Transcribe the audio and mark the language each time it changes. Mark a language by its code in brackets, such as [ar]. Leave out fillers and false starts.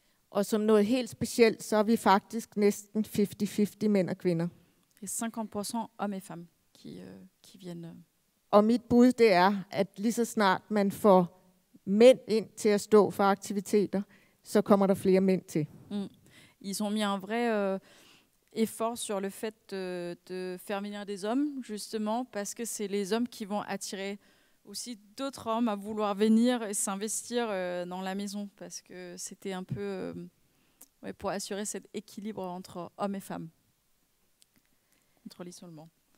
[da] og som noget helt specielt, så er vi faktisk næsten 50-50 mænd og kvinder. Det er [fr] 50% hommes et femmes qui viennent. [da] Og mit bud, det er, at lige så snart man får mænd ind til at stå for aktiviteter, så kommer der flere mænd til. [fr] Ils ont mis un vrai effort sur le fait de faire venir des hommes, justement, parce que c'est les hommes qui vont attirer aussi d'autres hommes à vouloir venir et s'investir dans la maison, parce que c'était un peu pour assurer cet équilibre entre hommes et femmes, contre l'isolement.